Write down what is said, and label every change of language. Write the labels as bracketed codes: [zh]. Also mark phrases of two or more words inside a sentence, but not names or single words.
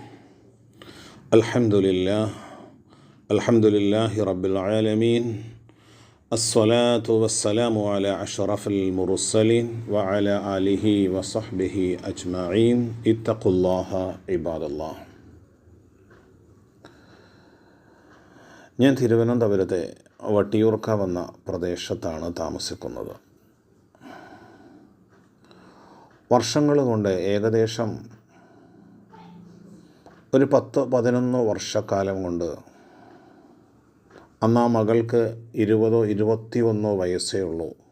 [ar] الحمد لله رب العالمين. الصلاة والسلام على أشرف المرسلين وعلى آله وصحبه أجمعين. اتقوا الله عباد الله. [ml] ഞാൻ തിരുവനന്തപുരത്തെ വട്ടിയൂർക്കാവ് എന്ന പ്രദേശത്താണ് താമസിക്കുന്നത്. വർഷങ്ങൾ കൊണ്ട് ഏകദേശം ഒരു 10-11 വർഷക്കാലം കൊണ്ട് അന്ന് ആ മകൾക്ക് 20-21 വയസ്സേ ഉള്ളൂ.